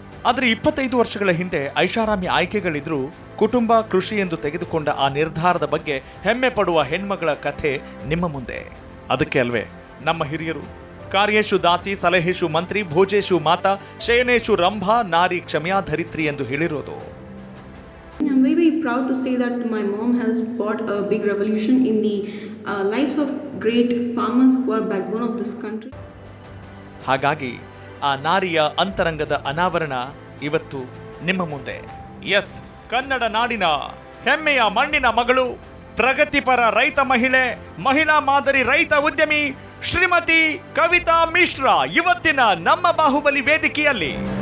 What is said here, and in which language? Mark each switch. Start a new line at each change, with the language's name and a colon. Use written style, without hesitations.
Kannada: ಆದರೆ 25 ವರ್ಷಗಳ ಹಿಂದೆ ಐಷಾರಾಮಿ ಆಯ್ಕೆಗಳಿದ್ರು ಕುಟುಂಬ ಕೃಷಿ ಎಂದು ತೆಗೆದುಕೊಂಡ ಆ ನಿರ್ಧಾರದ ಬಗ್ಗೆ ಹೆಮ್ಮೆ ಪಡುವ ಹೆಣ್ಮಗಳ ಕಥೆ ನಿಮ್ಮ ಮುಂದೆ. ಅದಕ್ಕೆ ಅಲ್ವೇ ನಮ್ಮ ಹಿರಿಯರು
Sanskrit: ಕಾರ್ಯೇಶು ದಾಸಿ, ಸಲಹೇಶು ಮಂತ್ರಿ, ಭೋಜೇಶು ಮಾತಾ, ಶಯನೇಶು ರಂಭಾ, ನಾರಿ ಕ್ಷಮ್ಯಾ ಧರಿತ್ರಿ
Kannada: ಎಂದು ಹೇಳಿರೋದು.
English: I'm very proud to say that my mom has brought a big revolution in the lives of great farmers who are backbone of this country.
Kannada: ಹಾಗಾಗಿ ಆ ನಾರಿಯ ಅಂತರಂಗದ ಅನಾವರಣ ಇವತ್ತು ನಿಮ್ಮ ಮುಂದೆ. ಎಸ್, ಕನ್ನಡ ನಾಡಿನ ಹೆಮ್ಮೆಯ ಮಣ್ಣಿನ ಮಗಳು, ಪ್ರಗತಿಪರ ರೈತ ಮಹಿಳೆ, ಮಹಿಳಾ ಮಾದರಿ ರೈತ ಉದ್ಯಮಿ ಶ್ರೀಮತಿ ಕವಿತಾ ಮಿಶ್ರಾ ಇವತ್ತಿನ ನಮ್ಮ ಬಾಹುಬಲಿ ವೇದಿಕೆಯಲ್ಲಿ.